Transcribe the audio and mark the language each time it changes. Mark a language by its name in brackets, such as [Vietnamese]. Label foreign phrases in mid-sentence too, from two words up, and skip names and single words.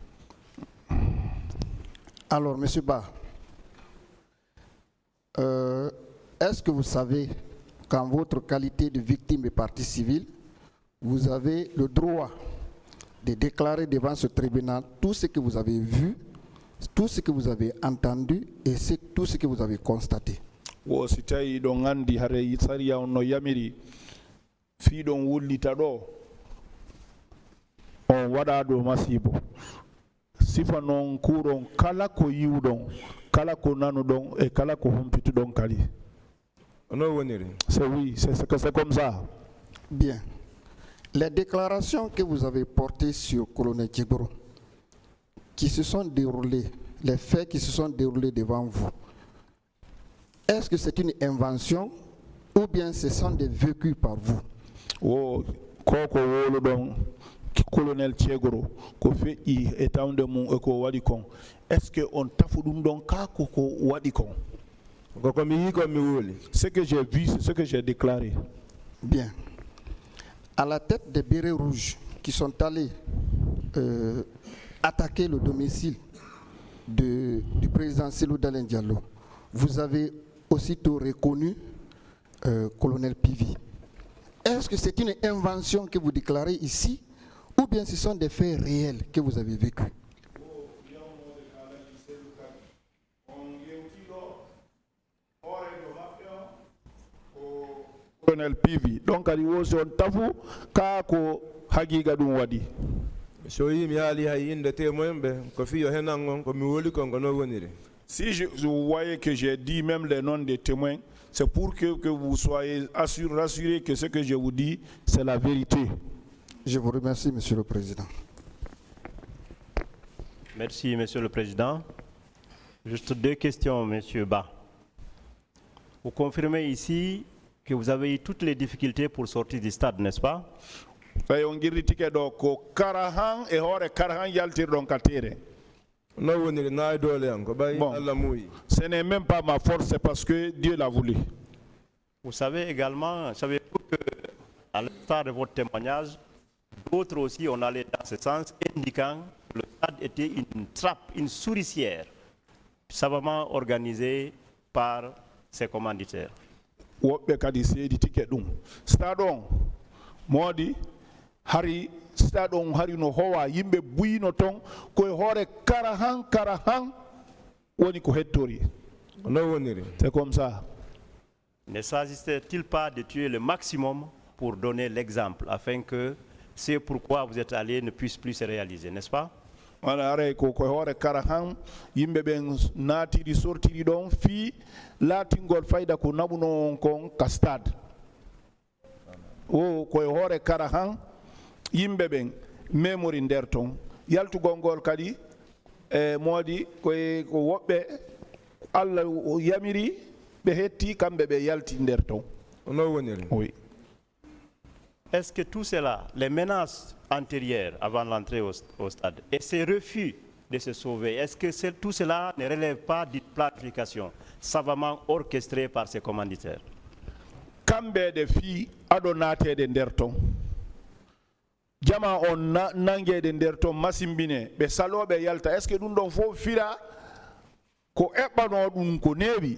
[French] Alors, Monsieur Ba, est-ce que vous savez qu'en votre qualité de victime et partie civile, vous avez le droit de déclarer devant ce tribunal tout ce que vous avez vu, tout ce que vous avez entendu et tout ce que vous avez constaté. [Fula] Wo si tawi ɗon andi hare sariya on no yamiri fiiɗon wullita ɗo on waɗa ɗo masibo sifa noon kuuɗon kala ko yiwɗon kala ko nanuɗon e kala ko humpituɗon kadi. [French] C'est oui, c'est comme ça. Bien. Les déclarations que vous avez portées sur Colonel Djegoro, qui se sont déroulées, les faits qui se sont déroulés devant vous, est-ce que c'est une invention ou bien ce sont des vécus par vous? [Fula] Oh, koko wolo don Colonel Djegoro ko feƴƴi e tawde mum e ko waɗi kon [French] est ce que [Fula] on tafu ɗum ɗon ka ko waɗi kon? [French] Ce que j'ai vu, c'est ce que j'ai déclaré. Bien. À la tête des bérets rouges qui sont allés attaquer le domicile du président Cellou Dalein Diallo, vous avez aussitôt reconnu Colonel Pivi. Est-ce que c'est une invention que vous déclarez ici ou bien ce sont des faits réels que vous avez vécus? [Fula] Colonel Pivi donc ali wosi on tafu ka ko hagiga ɗum waɗi. So yimi haali hay inde témoin ɓe ko fiyo henan on ko mi woli kon ko no woniri. [French] Si vous voyez que j'ai dit même les noms des témoins, c'est pour que vous soyez rassurés que ce que je vous dis, c'est la vérité. Je vous remercie, Monsieur le Président. Merci, Monsieur le Président. Juste deux questions, Monsieur Ba. Vous confirmez ici que vous avez eu toutes les difficultés pour sortir du stade, n'est-ce pas? [Fula] On girritike ɗo ko karahan e hoore karahan yaltirɗon ka tere. [French] Bon, ce n'est même pas ma force, c'est parce que Dieu l'a voulu. Vous savez également, savez-vous que, à l'instar de votre témoignage, d'autres aussi ont allé dans ce sens, indiquant que le stade était une trappe, une souricière, savamment organisée par ses commanditaires. [Fula] Woɓɓe kadi seeditike ɗum. Stade on moodi hari stade on hari no howa yimɓe buyino ton koye hoore karahan woni ko hettori. [French] C'est comme ça. Ne s'agissait-il pas de tuer le maximum pour donner l'exemple, afin que c'est pourquoi vous êtes allé ne puisse plus se réaliser, n'est-ce pas? [Fula] Wala are ko koye hoore karahan yimɓe ɓen naatiri sortiri ɗon fii laatingol fayda ko naɓuno on kon ka stade. O koye hoore karahan yimɓe ɓen memori nder ton yaltugol ngol kadi moodi koye ko woɓɓe Allah yamiri ɓe hetti kamɓe ɓe yalti nder ton. [French] Oui. Est-ce que tout cela, les menaces antérieures avant l'entrée au stade et ces refus de se sauver, est-ce que tout cela ne relève pas d'une planification savamment orchestrée par ses commanditaires? [Fula] Kamɓe de fi aɗo naatede nder ton jama on nangede nder ton masimbine ɓe saloɓe yalta, [French] est ce que [Fula] ɗum ɗon fof fira ko eɓɓano ɗum ko neewi?